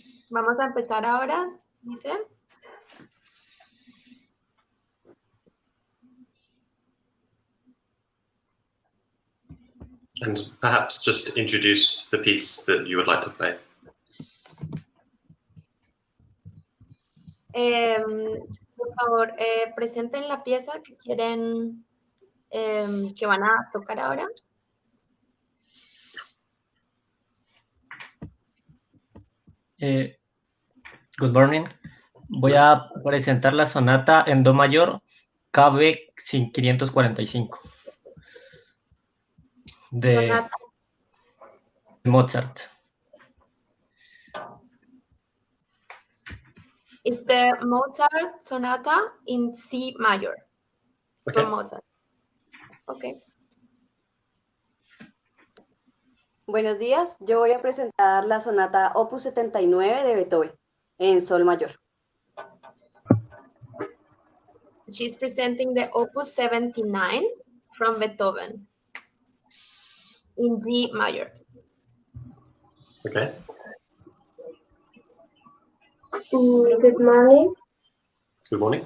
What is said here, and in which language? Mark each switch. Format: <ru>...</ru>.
<es>Vamos a empezar ahora, dice.</es> <en>And perhaps just introduce the piece that you would like to play.</en> <es>Por favor, presenten la pieza que quieren, que van a tocar ahora.</es> <en>Good morning.</en> <es>Voy a presentar la sonata en do mayor KB 545 de Sonata. Mozart.</es> <en>It's the Mozart Sonata in C major Okay. from Mozart. Okay.</en> <es>Buenos días, yo voy a presentar la sonata Opus 79 de Beethoven en Sol mayor.</es> <en>She's presenting the Opus 79 from Beethoven in D major. Okay. Good morning. Good morning.</en>